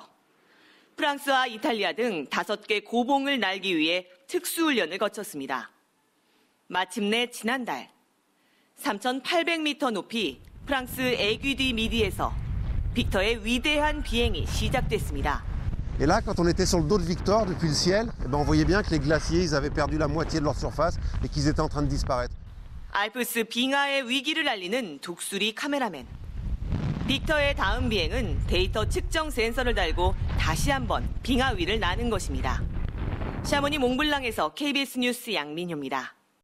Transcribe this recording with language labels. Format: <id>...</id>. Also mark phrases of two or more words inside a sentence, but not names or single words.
<ko>프랑스와 이탈리아 등 5개 고봉을 날기 위해 특수훈련을 거쳤습니다. 마침내 지난달 3,800m 높이 프랑스 에귀디 미디에서 빅터의 위대한 비행이 시작됐습니다.</ko> <fr>Et là, quand on était sur le dos de Victor depuis le ciel, on voyait bien que les glaciers ils avaient perdu la moitié de leur surface et qu'ils étaient en train de disparaître.</fr> <ko>알프스 빙하의 위기를 알리는 독수리 카메라맨. 빅터의 다음 비행은 데이터 측정 센서를 달고 다시 한번 빙하 위를 나는 것입니다. 샤모니 몽블랑에서 KBS 뉴스 양민효입니다.</ko>